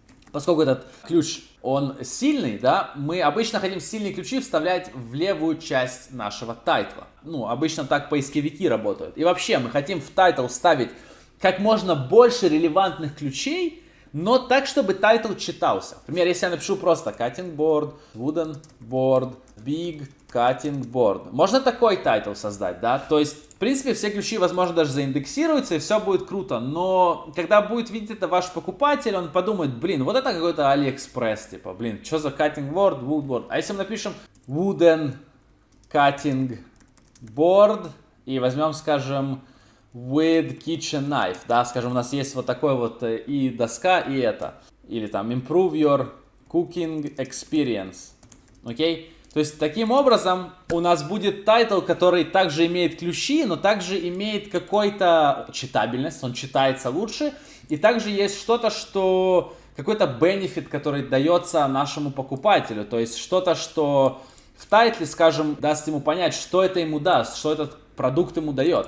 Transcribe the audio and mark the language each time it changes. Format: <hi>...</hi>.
<ru>Поскольку этот ключ, он сильный, да, мы обычно хотим сильные ключи вставлять в левую часть нашего тайтла. Ну, обычно так поисковики работают. И вообще, мы хотим в тайтл вставить как можно больше релевантных ключей, но так, чтобы тайтл читался. Например, если я напишу просто</ru> <en>cutting board, wooden board, big cutting board.</en> <ru>Можно такой тайтл создать, да? То есть, в принципе, все ключи, возможно, даже заиндексируются, и все будет круто. Но когда будет видеть это ваш покупатель, он подумает, блин, вот это какой-то AliExpress, типа, блин, что за</ru> <en>cutting board, wood board.</en> <ru>А если мы напишем</ru> <en>wooden cutting board</en> <ru>и возьмем, скажем,</ru> <en>with kitchen knife,</en> <ru>да, скажем, у нас есть вот такой вот и доска, и это. Или там</ru> <en>improve your cooking experience.</en> <ru>Окей? То есть, таким образом, у нас будет тайтл, который также имеет ключи, но также имеет какую-то читабельность, он читается лучше. И также есть что-то, что какой-то бенефит, который дается нашему покупателю. То есть, что-то, что в тайтле, скажем, даст ему понять, что это ему даст, что этот продукт ему дает.</ru>